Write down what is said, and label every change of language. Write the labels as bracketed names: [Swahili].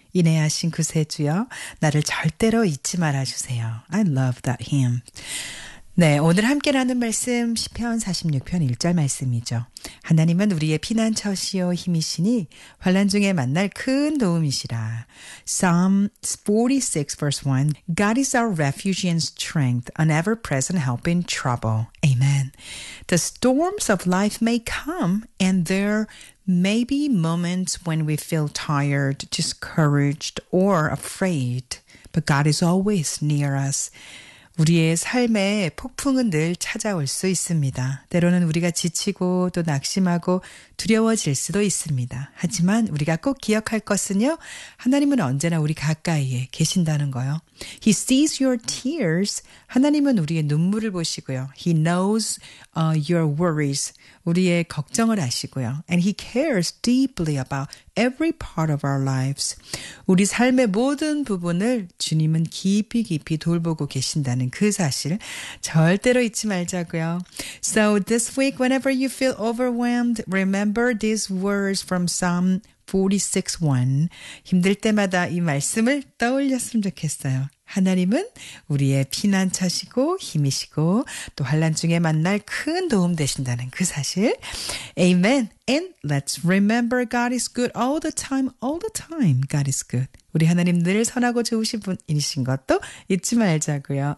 [Korean] 인내하신 구세주여, 나를 절대로 잊지 말아주세요. [English] I love that hymn. [Korean] 네, 오늘 함께 나눈 말씀 시편 46편 1절 말씀이죠. 하나님은 우리의 피난처시요 힘이시니 환난 중에 만날 큰 도움이시라. [English] Psalm 46 verse 1. God is our refuge and strength, an ever-present help in trouble. Amen. The storms of life may come and there may be moments when we feel tired, discouraged, or afraid, but God is always near us. [Korean] 우리의 삶에 폭풍은 늘 찾아올 수 있습니다. 때로는 우리가 지치고 또 낙심하고 두려워질 수도 있습니다. 하지만 우리가 꼭 기억할 것은요, 하나님은 언제나 우리 가까이에 계신다는 거요. [English] He sees your tears. [Korean] 하나님은 우리의 눈물을 보시고요. [English] He knows your worries. [Korean] 우리의 걱정을 아시고요. [English] And he cares deeply about every part of our lives. [Korean] 우리 삶의 모든 부분을 주님은 깊이 깊이 돌보고 계신다는 그 사실 절대로 잊지 말자고요. [English] So this week, whenever you feel overwhelmed, remember these words from Psalm 46:1. [Korean] 힘들 때마다 이 말씀을 떠올렸으면 좋겠어요. 하나님은 우리의 피난처시고 힘이시고 또 환난 중에 만날 큰 도움 되신다는 그 사실. [English] Amen. And let's remember God is good all the time, all the time. God is good. [Korean] 우리 하나님 늘 선하고 좋으신 분이신 것도 잊지 말자고요.